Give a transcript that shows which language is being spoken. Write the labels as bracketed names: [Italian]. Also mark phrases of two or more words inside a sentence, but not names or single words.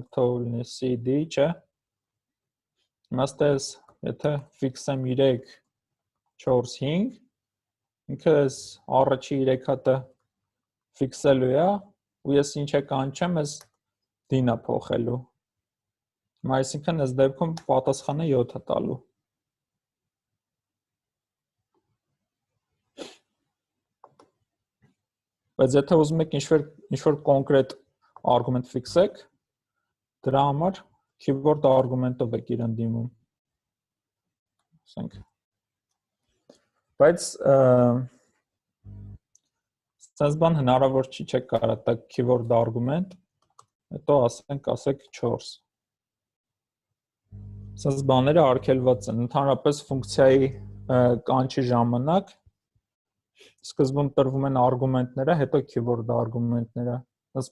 [Armenian] թող լինի cd, չէ։ Իմաստես, եթե fix-եմ 3 4 5, ինքը այս առաջի 3 հատը fix-ելու է, ու ես ինչ է կանչեմ, այս d-ն է փոխելու։ Այսինքն այս դեպքում պատասխանը 7 է տալու։ Բայց եթե ուզում եք ինչ-որ կոնկրետ argument fix-եք, դրա համար [English] keyword argument- [Armenian] ով եք իրան դիմում։ Ասենք։ Բայց sense բան հնարավոր չի, չեք կարող տակ [English] keyword argument, [Armenian] հետո ասեք 4։ Sense բաները արգելված են, ընդհանրապես ֆունկցիայի կանչի ժամանակ սկզբում տրվում են արգումենտները, հետո keyword արգումենտները։ Ոնց